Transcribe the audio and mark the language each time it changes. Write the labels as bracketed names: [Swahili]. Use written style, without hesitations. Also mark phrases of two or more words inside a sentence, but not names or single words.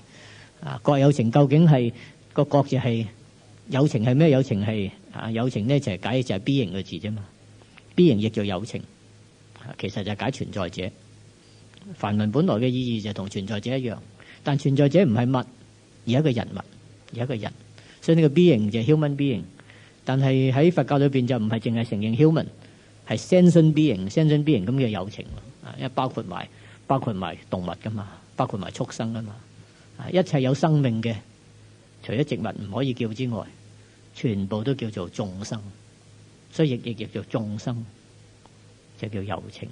[Cantonese] 各有情究竟係個各字係有情係咩？有情係有情呢就係解就係 B 型嘅字啫嘛。B 型譯做有情。其實就係解存在者，梵文本來嘅意義就同存在者一樣，但存在者唔係物，而係一個人物，而係一個人，所以呢個 being 就係 [English] human being。 [Cantonese] 但係喺佛教裏邊就唔係淨係承認 human， 係 [English] sentient being [Cantonese] 咁嘅有情，因為包括埋動物噶嘛，包括埋畜生噶嘛，一切有生命嘅，除咗植物唔可以叫之外， 全部都叫做眾生，所以亦叫做眾生，就叫有情。